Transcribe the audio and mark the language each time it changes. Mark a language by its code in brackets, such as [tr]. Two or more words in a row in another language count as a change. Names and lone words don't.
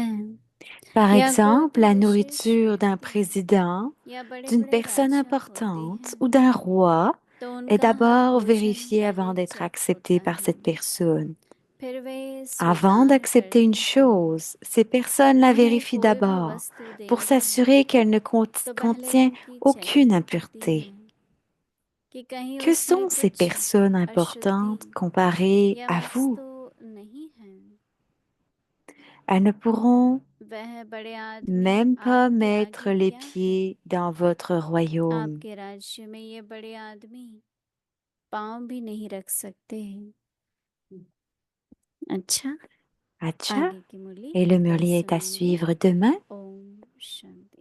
[fr] Par [hi] या कोई [fr] exemple, [hi] भी [fr] la [hi] विशेष [fr] nourriture d'un [hi] व्यक्ति [fr] président, [hi] या बड़े [fr] d'une [hi] बड़े [fr] personne [hi] राजा होते [fr] importante [hi] हैं [fr] ou d'un roi [hi] तो [fr] est [hi] उनका हर [fr] d'abord [hi] भोजन [fr] vérifié avant [hi] पहले [fr] d'être [hi] चेक [fr] accepté [hi] होता [fr] par [hi] है [fr] cette personne. [hi] फिर वे [fr] Avant [hi] स्वीकार [fr] d'accepter une [hi] करते हैं [fr] chose, ces personnes la [hi] उन्हें [fr] vérifient [hi] कोई भी [fr] d'abord [hi] वस्तु [fr] pour [hi] देनी है [fr] s'assurer qu'elle ne [hi] तो पहले [fr] contient [hi] उनकी [fr] aucune [hi] चेकिंग होती [fr] impureté. [hi] है कि कहीं [fr] Que [hi] उसमें [fr] sont ces [hi] कुछ [fr] personnes importantes [hi] अशुद्धि [fr] comparées [hi] या [fr] à vous? [hi] वस्तु नहीं है [fr] Elles ne pourront [hi] वह बड़े आदमी [fr] même pas [hi] आपके [fr] mettre [hi] आगे [fr] les [hi] क्या है [fr] pieds dans votre royaume. [hi] आपके राज्य में ये बड़े आदमी पांव भी नहीं रख सकते अच्छा [fr] Acha, [hi] आगे की मुरली [fr] et le [hi] कल [fr] murli est à [hi] सुनेंगे [fr] suivre demain. [hi] ओम शांति